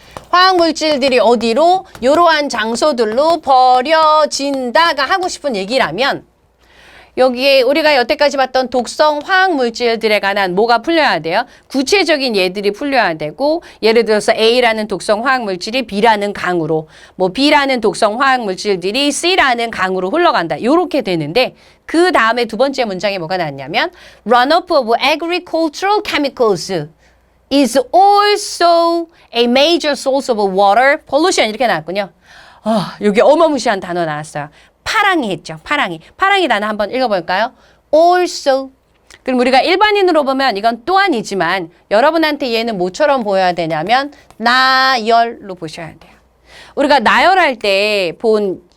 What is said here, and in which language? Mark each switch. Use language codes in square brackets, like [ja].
[ko] 화학물질들이 어디로? 이러한 장소들로 버려진다가 하고 싶은 얘기라면 여기에 우리가 여태까지 봤던 독성 화학물질들에 관한 뭐가 풀려야 돼요? 구체적인 예들이 풀려야 되고 예를 들어서 A라는 독성 화학물질이 B라는 강으로 뭐 B라는 독성 화학물질들이 C라는 강으로 흘러간다. 이렇게 되는데 그 다음에 두 번째 문장에 뭐가 나왔냐면 [en] Runoff of agricultural chemicals is also a major source of water pollution [ko] 이렇게 나왔군요. 여기 어마무시한 단어 나왔어요. 파랑이 했죠. 파랑이. 파랑이 단어 한번 읽어볼까요? [en] Also. [ko] 그럼 우리가 일반인으로 보면 이건 또한이지만 여러분한테 얘는 뭐처럼 보여야 되냐면 나열로 보셔야 돼요. 우리가 나열할 때 본